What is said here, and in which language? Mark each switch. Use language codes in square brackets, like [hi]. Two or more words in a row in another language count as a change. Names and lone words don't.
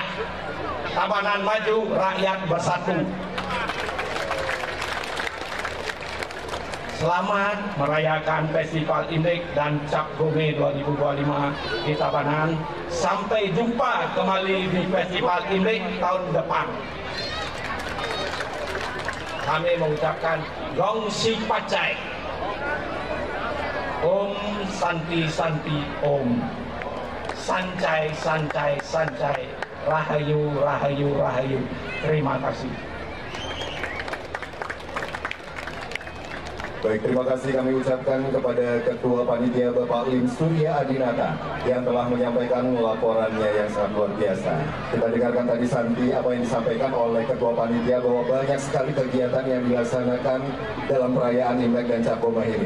[id] Tabanan maju, rakyat bersatu. Selamat merayakan Festival Imlek dan Cap Gome 2025 di Tabanan. Sampai jumpa kembali di Festival Imlek tahun depan. Kami mengucapkan [zh] Gong Si Pacai, [sa] Om Santi Santi Om, Sancai Sancai Sancai, [ban] Rahayu Rahayu Rahayu. [id] Terima kasih. Baik, terima kasih kami ucapkan kepada Ketua Panitia Bapak Lim Surya Adinata yang telah menyampaikan laporannya yang sangat luar biasa. Kita dengarkan tadi Santi apa yang disampaikan oleh Ketua Panitia bahwa banyak sekali kegiatan yang dilaksanakan dalam perayaan Imlek dan Cap Gome ini.